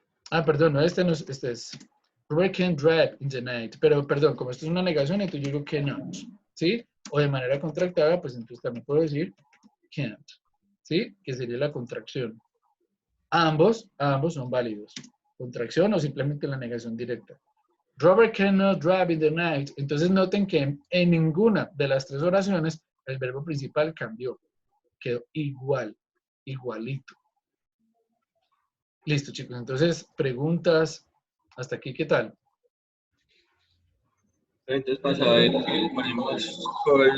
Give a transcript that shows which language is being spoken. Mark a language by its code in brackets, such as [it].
[es] Ah, perdón, no, este no es, este es [en] Robert can't drive in the night. [es] Pero, perdón, como esto es una negación, entonces yo digo cannot, ¿sí? O de manera contractada, pues entonces también puedo decir can't, ¿sí? Que sería la contracción. Ambos son válidos. Contracción o simplemente la negación directa. [en] Robert cannot drive in the night. [es] Entonces noten que en ninguna de las tres oraciones el verbo principal cambió. Quedó igual, igualito. Listo, chicos. Entonces, preguntas. Hasta aquí, ¿qué tal? Entonces, para saber qué ponemos sol,